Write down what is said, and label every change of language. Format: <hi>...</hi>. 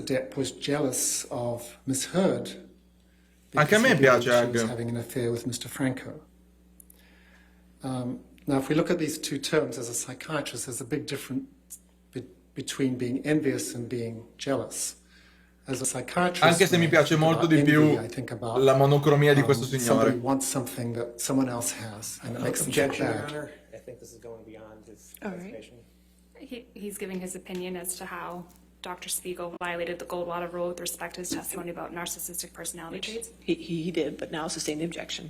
<en>Depp was jealous of Ms. Heard</en> <it>Anche a me piace</it> <en>she was having an affair with Mr. Franco. Now, if we look at these two terms as a psychiatrist, there's a big difference between being envious and being jealous. As a psychiatrist,</en> <it>anche se mi piace molto di più la monocromia di questo signore.</it> <en>Somebody wants something that someone else has, and it makes them feel bad. I think this is going beyond his investigation. He's giving his opinion as to how Dr. Spiegel violated the Goldwater rule with respect to his testimony about narcissistic personality traits. He did, but now sustain the objection.</en>